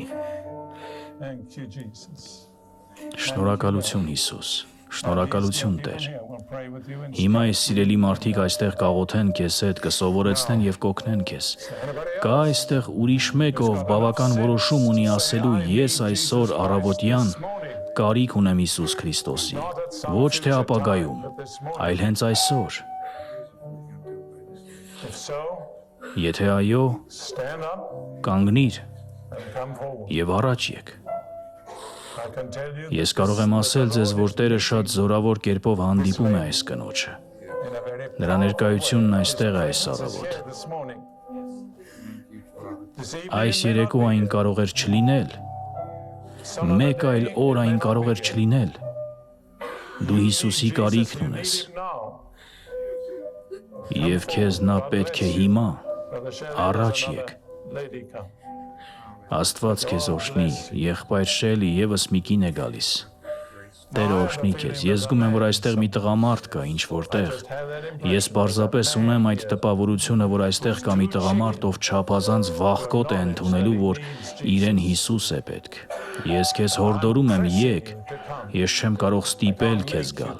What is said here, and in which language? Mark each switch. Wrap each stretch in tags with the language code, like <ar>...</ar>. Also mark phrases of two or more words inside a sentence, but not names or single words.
<en>Thank you, Jesus.</en> <hy>Շնորհակալություն Հիսուս, շնորհակալություն Տեր։</hy> <en>Here, we'll pray with you and</en> <hy>Հիմա այս սիրելի մարդիկ այստեղ կաղոթեն քեզ հետ, կսովորեցնեն եւ կօգնեն քեզ։ Կա այստեղ ուրիշ մեկ, ով բավական որոշում ունի ասելու, ես այսօր առավոտյան կարիք ունեմ Հիսուս Քրիստոսի, ոչ թե ապագայում, այլ հենց այսօր։</hy> <en>if so,</en> <hy>Եթե այո,</hy> <en>stand up</en> <hy>կանգնիր</hy> <en>and come forward.</en> <hy>եւ առաջ եք։</hy> <en>I can tell you</en> <hy>Ես կարող եմ ասել ձեզ, որ Տերը շատ զորավոր կերպով հանդիպում է այս կնոջը։</hy> <en>in a very</en> <hy>Նրա ներկայությունն այստեղ է այս առավոտ։</hy> <en>here this morning. This evening,</en> <hy>Այս երեկո այն կարող էր չլինել։ Մեկ այլ օր այն կարող էր չլինել։ Դու Հիսուսի կարիքն ունես</hy> <en>now,</en> <hy>եւ քեզ նա պետք է հիմա</hy> <en>Brother Shirley,</en> <hy>առաջ</hy> <en>there's</en> <hy>եք։</hy> <en>another lady come.</en> <hy>Աստված քեզ օրհնի, եղբայր Շելի եւս մի կին է գալիս։ Տերը օրհնի քեզ։ Ես զգում եմ, որ այստեղ մի տղամարդ կա ինչ որտեղ։ Ես պարզապես ունեմ այդ տպավորությունը, որ այստեղ կա մի տղամարդ, ով չափազանց վախկոտ է ընդունելու, որ իրեն Հիսուս է պետք։ Ես քեզ հորդորում եմ, եկ։ Ես չեմ կարող ստիպել քեզ գալ։</hy>